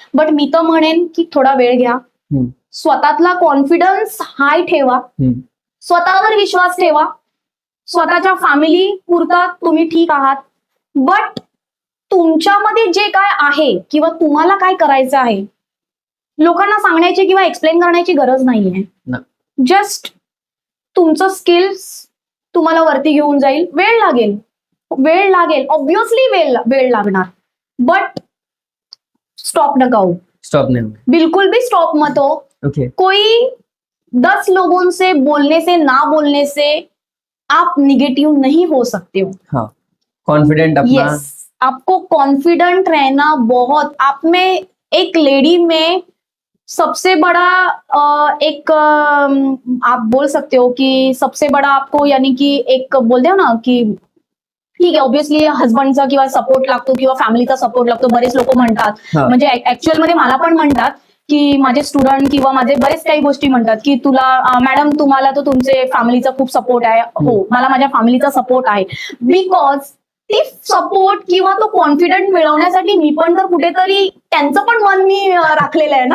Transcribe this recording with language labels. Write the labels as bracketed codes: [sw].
[mr] But मी तर म्हणेन की थोडा वेळ घ्या, स्वतःतला कॉन्फिडन्स हाय ठेवा, स्वतःवर विश्वास ठेवा, स्वतःच्या फॅमिली पुरता तुम्ही ठीक आहात, बट तुमच्यामध्ये जे काय आहे किंवा तुम्हाला काय करायचं आहे लोकांना सांगण्याची किंवा एक्सप्लेन करण्याची गरज नाहीये. जस्ट तुमचं स्किल्स तुम्हाला वरती घेऊन जाईल. वेळ लागेल ऑब्विसली वेळ लागणार, बट स्टॉप नका हो. [hi] स्टॉप नहीं होगा. बिल्कुल भी स्टॉप मत हो. ओके. कोई 10 लोगों से बोलने से ना बोलने से आप निगेटिव नहीं हो सकते हो. हाँ, कॉन्फिडेंट अपना. यस, आपको कॉन्फिडेंट रहना बहुत, आप में एक लेडी में सबसे बड़ा एक आप बोल सकते हो कि सबसे बड़ा आपको यानी कि एक बोलते हो ना की [mr] ठीक आहे ऑब्विसली हस्बंडचा किंवा सपोर्ट लागतो [hi] किंवा फॅमिलीचा सपोर्ट लागतो. [mr] बरेच लोक म्हणतात, हा. म्हणजे ऍक्च्युअल मध्ये मला पण म्हणतात की माझे स्टुडंट किंवा माझे बरेच काही गोष्टी म्हणतात की तुला मॅडम तुम्हाला तर तुमचे फॅमिलीचा खूप सपोर्ट आहे. हो, मला माझ्या फॅमिलीचा सपोर्ट आहे, बिकॉज ती सपोर्ट किंवा तो कॉन्फिडंट मिळवण्यासाठी मी पण तर कुठेतरी त्यांचं पण मन मी राखलेलं आहे ना.